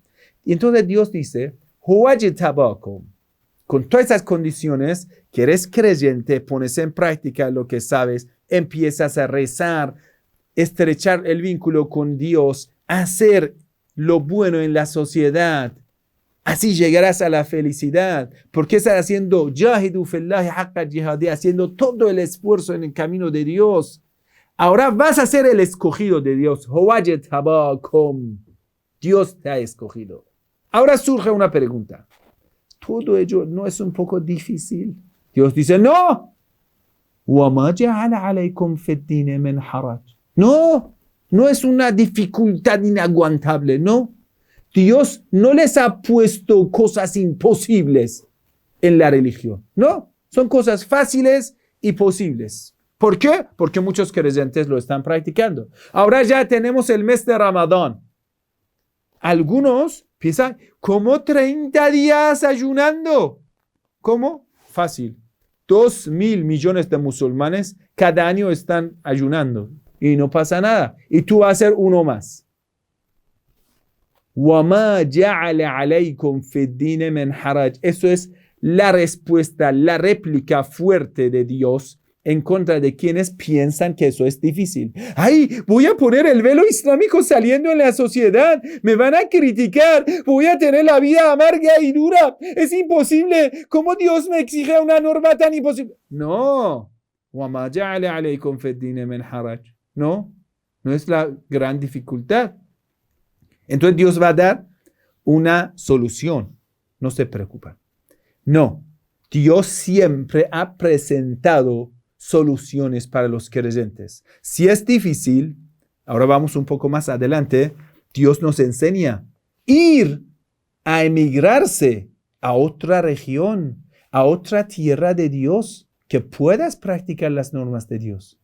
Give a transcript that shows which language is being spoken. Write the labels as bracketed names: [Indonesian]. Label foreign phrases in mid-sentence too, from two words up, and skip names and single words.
[Spanish] Y entonces Dios dice, con todas esas condiciones, que eres creyente, pones en práctica lo que sabes, empiezas a rezar, estrechar el vínculo con Dios, hacer lo bueno en la sociedad. Así llegarás a la felicidad, porque estás haciendo [Arabic] جاهدوا في الله حق جهاده, [Spanish] haciendo todo el esfuerzo en el camino de Dios. Ahora vas a ser el escogido de Dios. Dios te ha escogido. Ahora surge una pregunta. ¿Todo ello no es un poco difícil? Dios dice, no. [Arabic] وَمَا جَعَلَ عَلَيْكُمْ فِي الدِّينِ مِنْ حَرَجٍ. [Spanish] No es una dificultad inaguantable, no. Dios no les ha puesto cosas imposibles en la religión, no. Son cosas fáciles y posibles. ¿Por qué? Porque muchos creyentes lo están practicando. Ahora ya tenemos el mes de Ramadán. Algunos piensan, ¿cómo 30 días ayunando? ¿Cómo? Fácil. 2.000 millones de musulmanes cada año están ayunando y no pasa nada. Y tú vas a hacer uno más. [Arabic] وَمَا جَعَلَ عَلَيْكُمْ فِي الدِّينِ مِنْ حَرَجٍ. [Spanish] Eso es la respuesta, la réplica fuerte de Dios en contra de quienes piensan que eso es difícil. ¡Ay! Voy a poner el velo islámico saliendo en la sociedad. Me van a criticar. Voy a tener la vida amarga y dura. Es imposible. ¿Cómo Dios me exige una norma tan imposible? No. [Arabic] وَمَا جَعَلَ عَلَيْكُمْ فِي الدِّينِ مِنْ حَرَجٍ. [Spanish] No es la gran dificultad. Entonces Dios va a dar una solución. No se preocupen. No. Dios siempre ha presentado soluciones para los creyentes. Si es difícil, ahora vamos un poco más adelante, Dios nos enseña ir a emigrarse a otra región, a otra tierra de Dios, que puedas practicar las normas de Dios.